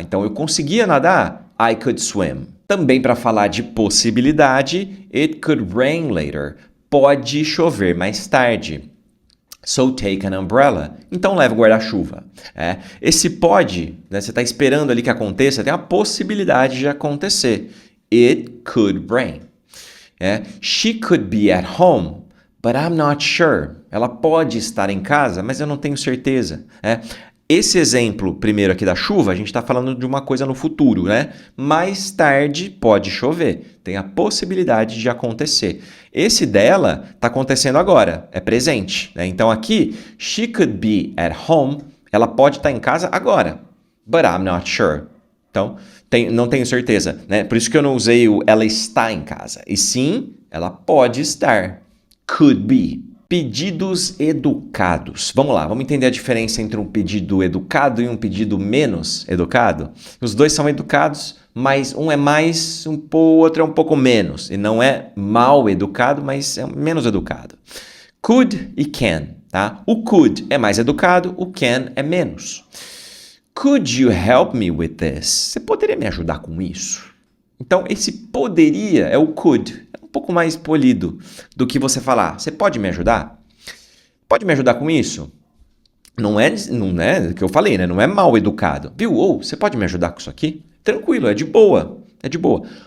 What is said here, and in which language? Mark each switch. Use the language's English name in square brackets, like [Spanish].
[Portuguese] Então, eu conseguia nadar? [English] I could swim. [Portuguese] Também para falar de possibilidade, [English] it could rain later. [Portuguese] Pode chover mais tarde. [English] So take an umbrella. [Portuguese] Então, leva o guarda-chuva. Esse pode, né, você está esperando ali que aconteça, tem a possibilidade de acontecer. [English] It could rain. She could be at home, but I'm not sure. [Portuguese] Ela pode estar em casa, mas eu não tenho certeza. Esse exemplo primeiro aqui da chuva, a gente está falando de uma coisa no futuro, né? Mais tarde pode chover, tem a possibilidade de acontecer. Esse dela está acontecendo agora, é presente, né? Então aqui, [English] she could be at home, [Portuguese] ela pode estar em casa agora, [English] but I'm not sure. [Portuguese] Então, não tenho certeza, né? Por isso que eu não usei o ela está em casa, e sim, ela pode estar, could be. Pedidos educados. Vamos lá, vamos entender a diferença entre um pedido educado e um pedido menos educado? Os dois são educados, mas um é mais, o outro é um pouco menos. E não é mal educado, mas é menos educado. Could e can, tá? O could é mais educado, o can é menos. [English] Could you help me with this? [Portuguese] Você poderia me ajudar com isso? Então, esse poderia é o could. Um pouco mais polido do que você falar, você pode me ajudar? Pode me ajudar com isso? Não é o que eu falei, né? Não é mal educado. Viu? Você pode me ajudar com isso aqui? Tranquilo, é de boa. É de boa.